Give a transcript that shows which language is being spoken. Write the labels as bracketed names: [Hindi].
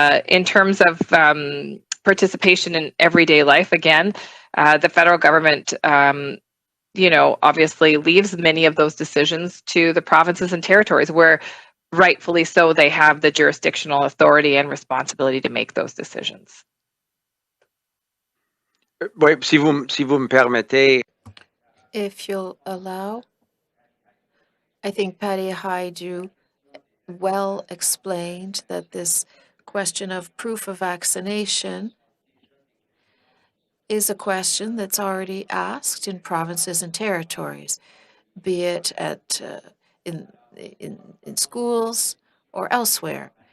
[English] In terms of participation in everyday life, again, the federal government, obviously leaves many of those decisions to the provinces and territories where rightfully so they have the jurisdictional authority and responsibility to make those decisions. [French] Oui, si vous me permettez. [English] If you'll allow. I think Patty Haidu well explained that this question of proof of vaccination is a question that's already asked in provinces and territories, be it at in schools or elsewhere.